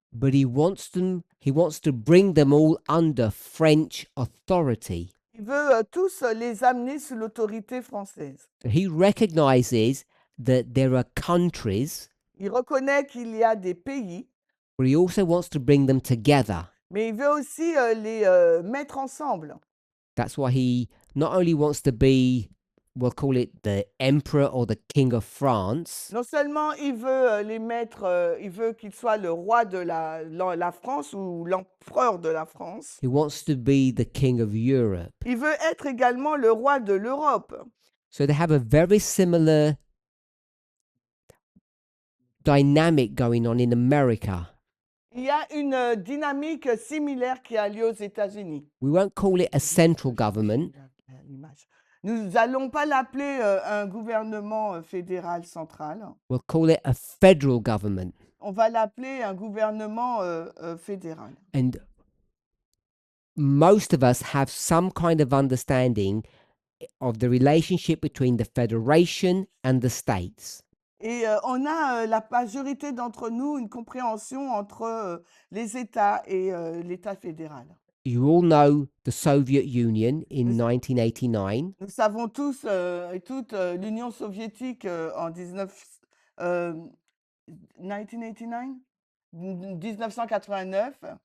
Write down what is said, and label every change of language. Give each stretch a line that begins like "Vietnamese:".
English: But he wants to bring them all under French authority.
French: il veut tous les amener sous l'autorité française.
English: So he recognizes that there are countries,
French: Il reconnaît qu'il y a des pays,
English: but he also wants to bring them together.
French: Mais il veut aussi les mettre ensemble.
English: That's why he not only wants to be, we'll call it the emperor or the king of France,
French: Non seulement il veut les mettre, il veut qu'il soit le roi de la France ou l'empereur de la France.
English: he wants to be the king of Europe.
French: Il veut être également le roi de l'Europe.
English: So they have a very similar dynamic going on in America.
French: Il y a une dynamique similaire qui a lieu aux États-Unis.
English: We won't call it a central government.
French: L'image. Nous n'allons pas l'appeler un gouvernement fédéral central.
English: We'll call it a federal government.
French: On va l'appeler un gouvernement fédéral.
English: And most of us have some kind of understanding of the relationship between the federation and the states.
French: Et on a, la majorité d'entre nous, une compréhension entre les États et l'État fédéral.
English: You all know the Soviet Union in Yes. 1989.
French: Nous savons tous et toutes l'Union soviétique en 1989, 1989.